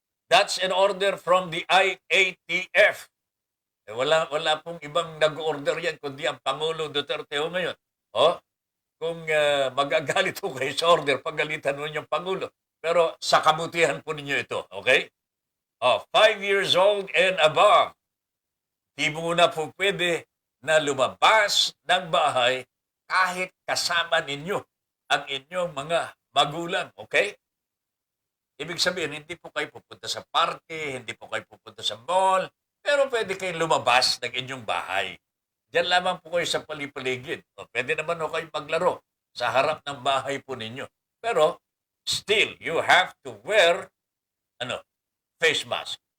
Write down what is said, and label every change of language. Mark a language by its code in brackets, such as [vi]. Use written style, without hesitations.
[en] That's an order from the IATF. [tl] Wala pong ibang nag-order yan kundi ang Pangulong Duterte ho ngayon. Kung magagalit ho kayo sa order, pagalitan mo yung Pangulo. Pero sa kabutihan po ninyo ito. Okay? [en] 5 years old and above. [tl] Di mo na po pwede na lumabas ng bahay kahit kasama ninyo ang inyong mga magulang. Okay? Ibig sabihin, hindi po kayo pupunta sa parke, hindi po kayo pupunta sa mall, pero pwede kayong lumabas ng inyong bahay. Diyan lamang po kayo sa palipaligid. Pwede naman ho kayo maglaro sa harap ng bahay po ninyo. [en] Pero, still, you have to wear face mask.